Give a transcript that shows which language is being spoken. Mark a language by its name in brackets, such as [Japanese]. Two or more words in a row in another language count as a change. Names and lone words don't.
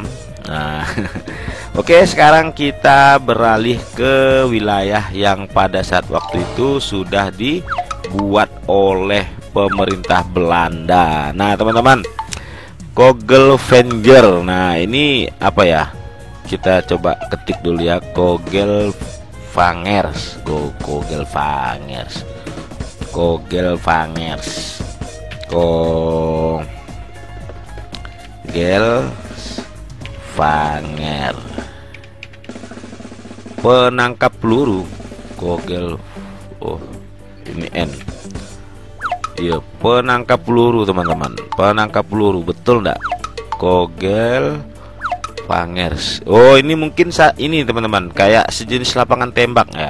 [Indonesian] Nah oke, sekarang kita beralih ke wilayah yang pada saat waktu itu sudah dibuat oleh pemerintah Belanda. Nah teman-teman, Kogelvanger. Nah ini apa ya? Kita coba ketik dulu ya, Kogelvangers. Kogelvangers. Kogelvangers. Kogelvanger. Penangkap peluru. Kogel. Oh, ini N. Iya, penangkap peluru teman-teman. Penangkap peluru, betul enggak? Kogelvangers. Oh, ini mungkin ini teman-teman, kayak sejenis lapangan tembak ya.